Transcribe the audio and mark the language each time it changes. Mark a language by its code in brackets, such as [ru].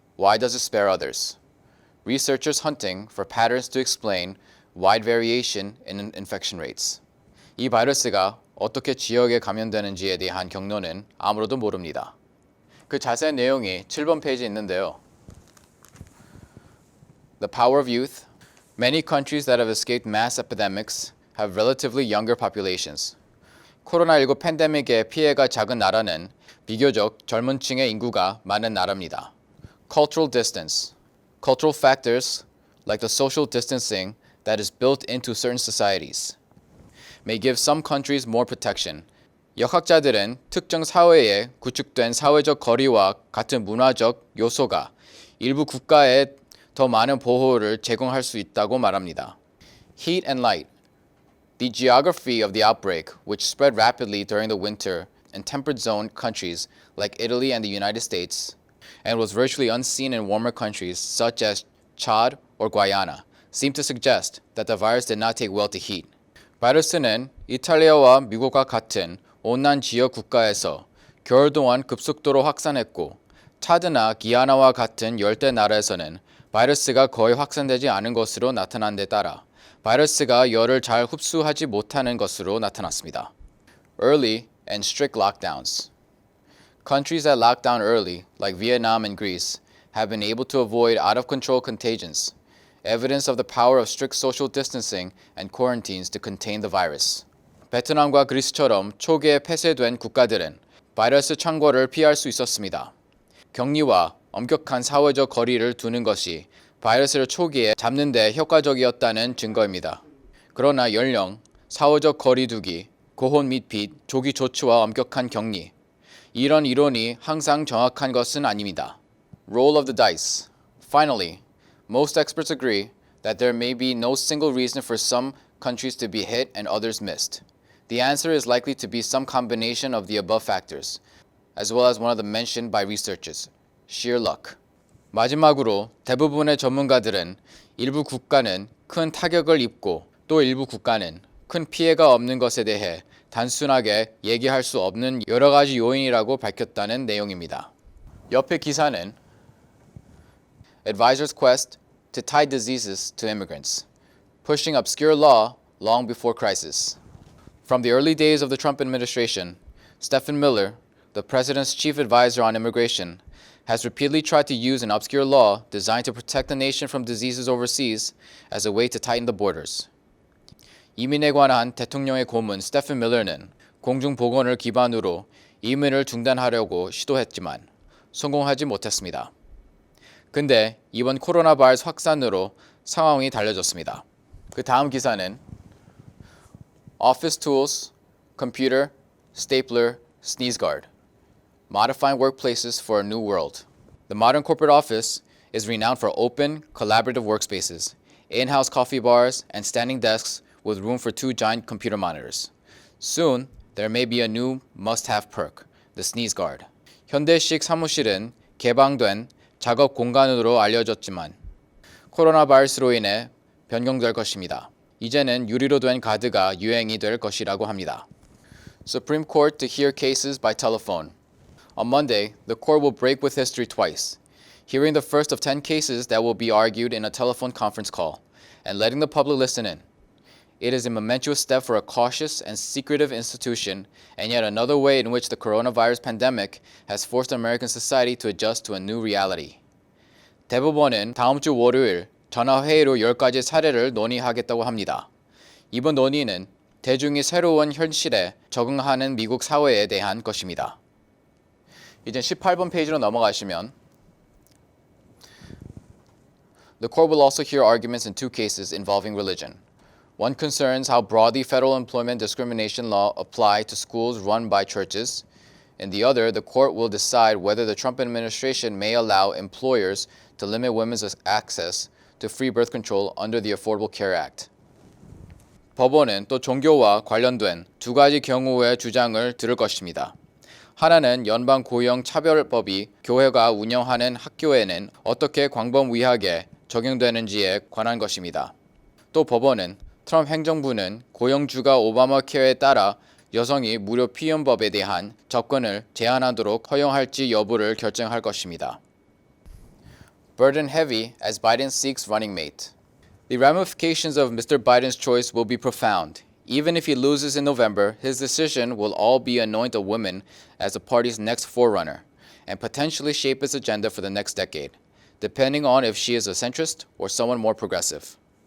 [en] Why does it spare others? Researchers hunting for patterns to explain wide variation in infection rates. [ko] 이 바이러스가 어떻게 지역에 감염되는지에 대한 경로는 아무로도 모릅니다. 그 자세한 내용이 7번 페이지에 있는데요. [en] The power of youth. Many countries that have escaped mass epidemics have relatively younger populations. [ko] 코로나19 팬데믹의 피해가 작은 나라는 비교적 젊은 층의 인구가 많은 나라입니다. [en] Cultural distance. Cultural factors, like the social distancing that is built into certain societies, may give some countries more protection. [ko] 역학자들은 특정 사회에 구축된 사회적 거리와 같은 문화적 요소가 일부 국가에 더 많은 보호를 제공할 수 있다고 말합니다. [en] Heat and light. The geography of the outbreak, which spread rapidly during the winter in temperate zone countries like Italy and the United States, and was virtually unseen in warmer countries such as Chad or Guyana, seemed to suggest that the virus did not take well to heat. [ko] 바이러스는 이탈리아와 미국과 같은 온난 지역 국가에서 겨울 동안 급속도로 확산했고, 차드나 기아나와 같은 열대 나라에서는 바이러스가 거의 확산되지 않은 것으로 나타난 데 따라 바이러스가 열을 잘 흡수하지 못하는 것으로 나타났습니다. [en] Early and strict lockdowns. Countries that locked down early, like Vietnam and Greece, have been able to avoid out-of-control contagions, evidence of the power of strict social distancing and quarantines to contain the virus. [ko] 베트남과 그리스처럼 초기에 폐쇄된 국가들은 바이러스 창궐을 피할 수 있었습니다. 격리와 엄격한 사회적 거리를 두는 것이 바이러스를 초기에 잡는 데 효과적이었다는 증거입니다. 그러나 연령, 사회적 거리 두기, 고혼 및 빚, 조기 조치와 엄격한 격리, 이런 이론이 항상 정확한 것은 아닙니다. [en] Roll of the dice. Finally, most experts agree that there may be no single reason for some countries to be hit and others missed. The answer is likely to be some combination of the above factors, as well as one of them mentioned by researchers, sheer luck. [ko] 마지막으로 대부분의 전문가들은 일부 국가는 큰 타격을 입고 또 일부 국가는 큰 피해가 없는 것에 대해 단순하게 얘기할 수 없는 여러 가지 요인이라고 밝혔다는 내용입니다. 옆에 기사는 [en] Advisors quest to tie diseases to immigrants, pushing obscure law long before crisis. From the early days of the Trump administration, Stephen Miller, the president's chief advisor on immigration, has repeatedly tried to use an obscure law designed to protect the nation from diseases overseas as a way to tighten the borders. [ko] 이민에 관한 대통령의 고문 스테픈 밀러는 공중보건을 기반으로 이민을 중단하려고 시도했지만 성공하지 못했습니다. 근데 이번 코로나 바이러스 확산으로 상황이 달라졌습니다. 그 다음 기사는 [en] Office Tools, Computer, Stapler, Sneeze Guard. Modifying workplaces for a new world. The modern corporate office is renowned for open, collaborative workspaces, in-house coffee bars, and standing desks with room for 2 giant computer monitors. Soon, there may be a new must-have perk, the Sneeze Guard. [ko] 현대식 사무실은 개방된 작업 공간으로 알려졌지만 코로나 바이러스로 인해 변경될 것입니다. 이제는 유리로 된 가드가 유행이 될 것이라고 합니다. [en] Supreme Court to hear cases by telephone. On Monday, the court will break with history twice, hearing the first of 10 cases that will be argued in a telephone conference call, and letting the public listen in. It is a momentous step for a cautious and secretive institution, and yet another way in which the coronavirus pandemic has forced American society to adjust to a new reality. [ko] 대법원은 다음 주 월요일 전화회의로 10가지 사례를 논의하겠다고 합니다. 이번 논의는 대중이 새로운 현실에 적응하는 미국 사회에 대한 것입니다. 이제 18번 페이지로 넘어가시면 [en] The court will also hear arguments in 2 cases involving religion. One concerns how broadly federal employment discrimination law apply to schools run by churches. In the other, the court will decide whether the Trump administration may allow employers to limit women's access to free birth control under the Affordable Care Act. [ko] 법원은 또 종교와 관련된 2가지 경우의 주장을 들을 것입니다. 하나는 연방고용차별법이 교회가 운영하는 학교에는 어떻게 광범위하게 적용되는지에 관한 것입니다. 또 법원은 트럼프 행정부는 고용주가 오바마 케어에 따라 여성이 무료 피임법에 대한 접근을 제한하도록 허용할지 여부를 결정할 것입니다. [en] Burden heavy as Biden seeks running mate. The ramifications of Mr. Biden's choice will be profound. Even if he loses in November, his decision will all be anoint a woman as the party's next forerunner and potentially shape its agenda for the next decade, depending on if she is a centrist or someone more progressive.